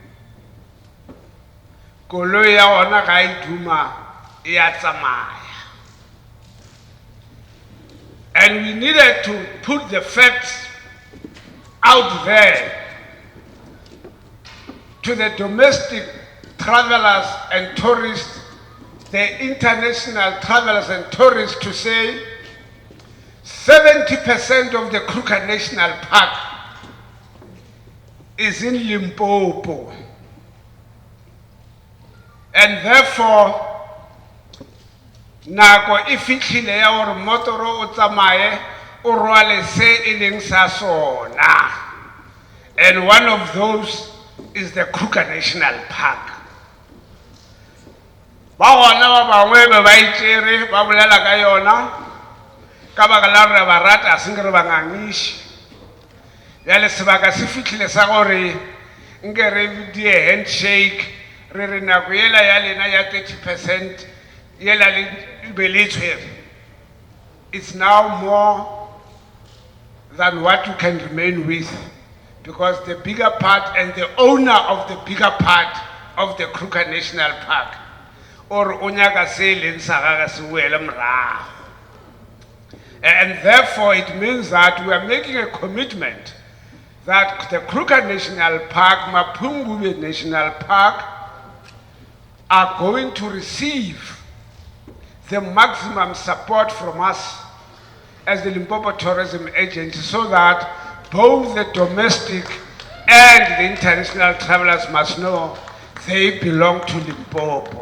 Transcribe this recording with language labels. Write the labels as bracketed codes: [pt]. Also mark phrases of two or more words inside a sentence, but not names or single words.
[tn] koloi ya ona ga e duma e a tsamaya. [en] And we needed to put the facts out there to the domestic travelers and tourists, the international travelers and tourists, to say 70% of the Kruger National Park is in Limpopo. And therefore, [tn] nako e fitlhile ya gore motoro o tsamaye o rwale se e leng sa sona. [en] And one of those is the Kruger National Park. [tn] Ba gona ba bangwe be ba itsere ba bolela ka yona ka baka la re ba rata se re ba ngangishi. Ya le sebaka se fitlhile sa gore nke re di handshake re re nako yela ya lena ya 30% yela le be le tshwere. [en] it's now more than what you can remain with, because the bigger part and the owner of the bigger part of the Kruger National Park, or [tn] onyaka se leng sa gagwe se boele morago. [en] And therefore it means that we are making a commitment that the Kruger National Park, Mapungubwe National Park, are going to receive the maximum support from us as the Limpopo Tourism Agency, so that both the domestic and the international travelers must know they belong to Limpopo.